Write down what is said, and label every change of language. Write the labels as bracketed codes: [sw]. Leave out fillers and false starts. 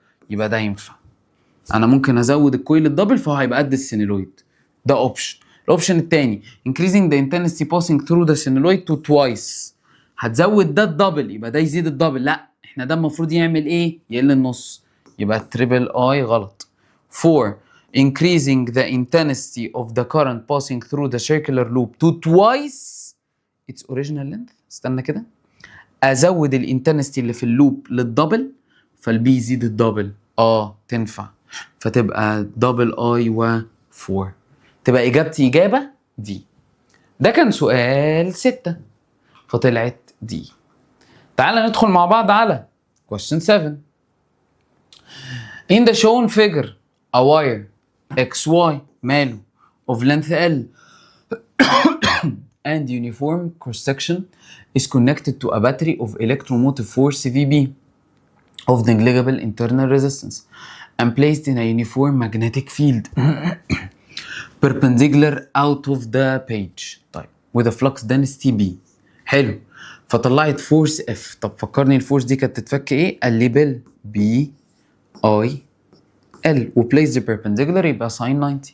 [ar] يبقى ده ينفع، انا ممكن ازود الكويل الدبل فهو هيبقى قد السينيلويد. ده اوبشن. الاوبشن الثاني [en] increasing the intensity passing through the senoid to twice، [ar] هتزود ده الدبل يبقى ده يزيد الدبل. لا احنا ده المفروض يعمل ايه؟ يقل النص، يبقى تريبل اي غلط. [en] 4 increasing the intensity of the current passing through the circular loop to twice its original length. [ar] استنى كده، ازود الانتنستي اللي في اللوب للدبل فالبي يزيد الدبل. تنفع، فتبقى دبل اي و4، تبقى اجابتي اجابه دي. ده كان سؤال 6 فطلعت دي. تعال ندخل مع بعض على question 7. [en] In the shown figure a wire XY ماله of length L and uniform cross section is connected to a battery of electromotive force VB of negligible internal resistance and placed in a uniform magnetic field perpendicular out of the page. طيب with a flux density B. [ar] حلو، فطلعت فورس F. طب فكرني الفورس دي كانت تتفك ايه؟ قال لي بال B I L وبليس [en] the perpendicular [ar] يبقى sin 90.